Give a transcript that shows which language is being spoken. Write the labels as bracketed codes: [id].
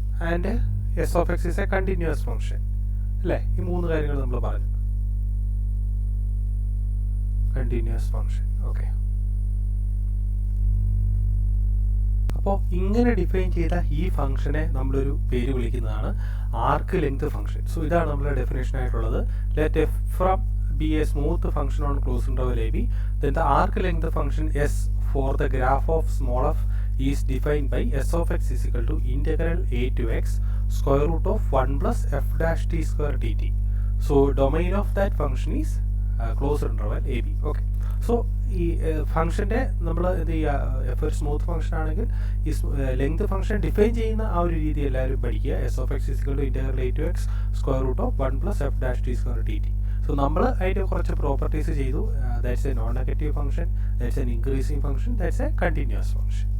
[en] And s of x is a continuous function. [ml] അല്ലേ, ഈ മൂന്ന് കാര്യങ്ങൾ നമ്മൾ പറഞ്ഞു. Continuous function. ഓക്കെ, അപ്പോൾ ഇങ്ങനെ ഡിഫൈൻ ചെയ്ത ഈ ഫംഗ്ഷനെ നമ്മളൊരു പേര് വിളിക്കുന്നതാണ് ആർക്ക് ലെങ്ത് ഫംഗ്ഷൻ. സോ ഇതാണ് നമ്മുടെ ഡെഫിനേഷൻ ആയിട്ടുള്ളത്. [en] Let f from b a smooth function on closed interval a b, then the arc length function s for the graph of small f is defined by s of x is equal to integral a to x square root of 1 plus f dash t square dt. So domain of that function is closed interval ab. [ml] Okay, so ഈ ഫംഗ്ഷൻ്റെ നമ്മൾ എന്ത് ചെയ്യുക, F ഒരു smooth function ആണെങ്കിൽ ഈ length function define ചെയ്യുന്ന ആ ഒരു രീതി എല്ലാവരും പഠിക്കുക. [en] S of x is equal to integral a to x square root of 1 plus f dash t square t t. [ml] So നമ്മൾ അതിൻ്റെ കുറച്ച് പ്രോപ്പർട്ടീസ് ചെയ്തു. [en] That's a non negative function, that's an increasing function, that's a continuous function.